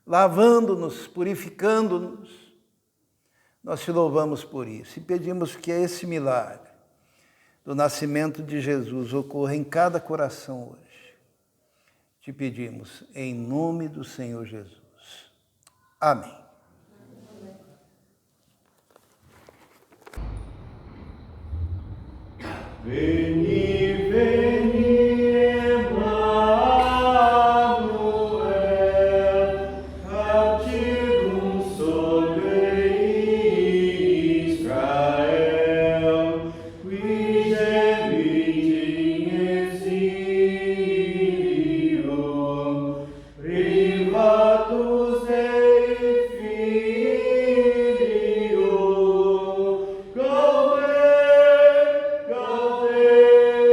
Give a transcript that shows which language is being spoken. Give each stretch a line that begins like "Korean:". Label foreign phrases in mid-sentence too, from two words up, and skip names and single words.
Portuguese: lavando-nos, purificando-nos. Nós te louvamos por isso e pedimos que esse milagre do nascimento de Jesus ocorra em cada coração hoje. Te pedimos em nome do Senhor Jesus. Amém.
Latin: Veni, veni, Emmanuel, captivum sobre Israel, qui gemit in exilio, privatus Dei Filio, Gaude, Gaude.